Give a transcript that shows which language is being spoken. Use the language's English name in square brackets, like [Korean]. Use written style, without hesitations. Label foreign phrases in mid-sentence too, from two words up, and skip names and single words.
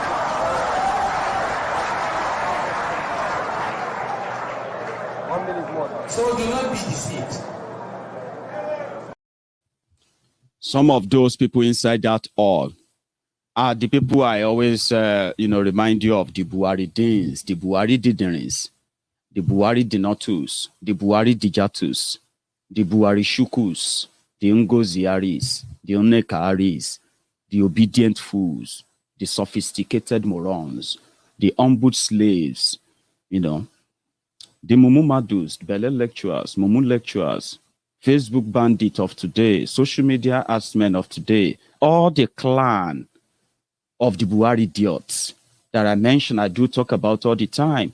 [English] So do not be deceived. Some of those people inside that all are the people I always, remind you of: the Buhari Deans, the Buhari Diderins, the Buhari Dinotus, the Buhari Dijatus, the Buhari Shukus, the Ngoziaris, the Onekaris, the obedient fools, the sophisticated morons, the humbled slaves, the Mumu Madus, Bele lecturers, Mumu lecturers, Facebook bandit of today, social media assmen of today, all the clan of the Buhari idiots that I mentioned, I do talk about all the time.